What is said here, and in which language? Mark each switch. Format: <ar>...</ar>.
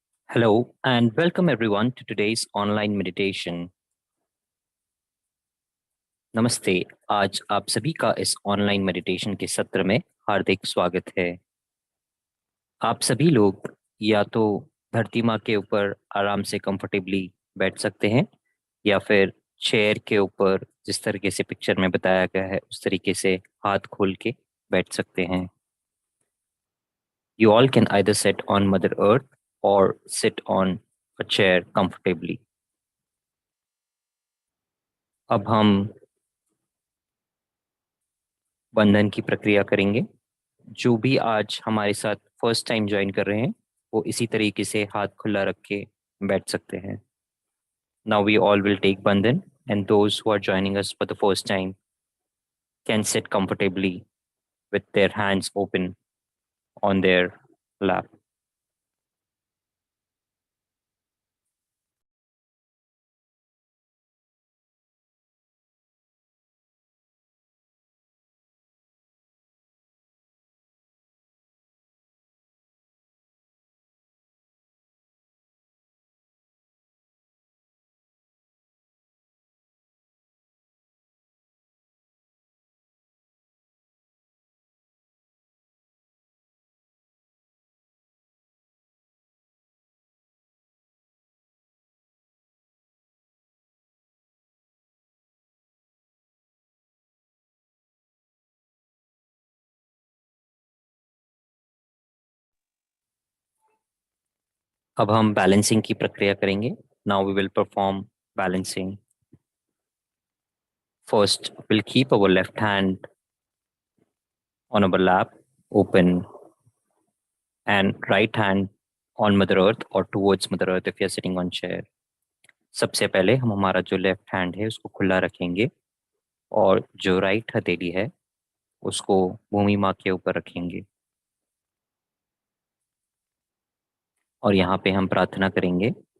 <en>Hello and welcome everyone to today's online meditation.</en> <hi>नमस्ते। आज आप सभी का इस ऑनलाइन मेडिटेशन के सत्र में हार्दिक स्वागत है। आप सभी लोग या तो धरती माँ के ऊपर आराम से कंफर्टेबली बैठ सकते हैं या फिर चेयर के ऊपर जिस तरीके से पिक्चर में बताया गया है उस तरीके से हाथ खोल के बैठ सकते हैं।</hi> <en>You all can either sit on Mother Earth or sit on a chair comfortably.</en> <hi>अब हम बंधन की प्रक्रिया करेंगे। जो भी आज हमारे साथ फर्स्ट टाइम ज्वाइन कर रहे हैं वो इसी तरीके से हाथ खुला रख के बैठ सकते हैं।</hi> <en>Now we all will take bandhan and those who are joining us for the first time can sit comfortably with their hands open on their lap.</en> <hi>अब हम बैलेंसिंग की प्रक्रिया करेंगे।</hi> <en>Now we will perform balancing. First, we'll keep our left hand on our lap, open, and right hand on Mother Earth or towards Mother Earth if you're sitting on chair.</en> <hi>सबसे पहले हम हमारा जो left hand है उसको खुला रखेंगे और जो राइट हथेली है उसको भूमि माँ के ऊपर रखेंगे और यहाँ पे हम प्रार्थना करेंगे।</hi>